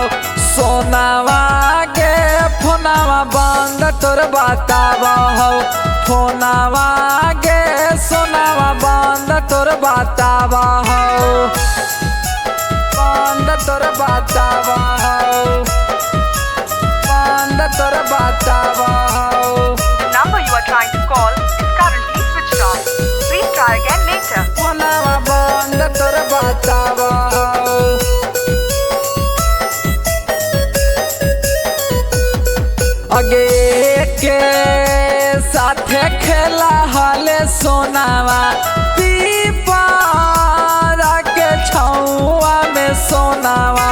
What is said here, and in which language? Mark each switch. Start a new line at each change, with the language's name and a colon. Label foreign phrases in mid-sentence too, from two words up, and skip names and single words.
Maithili: सोनावा गे फोनावा बंद तोर बतावा हो। फोनावा गे सोनावा बंद तोर बतावा हो। बंद तोर बतावा हो। बंद तोर बतावा हो।
English: The number you are trying to call is currently switched off. Please try again later.
Maithili: फोनावा बंद तोर बतावा हो। अगे के साथे खेला हाले सोनावा पीपारा के छौआ में सोनावा।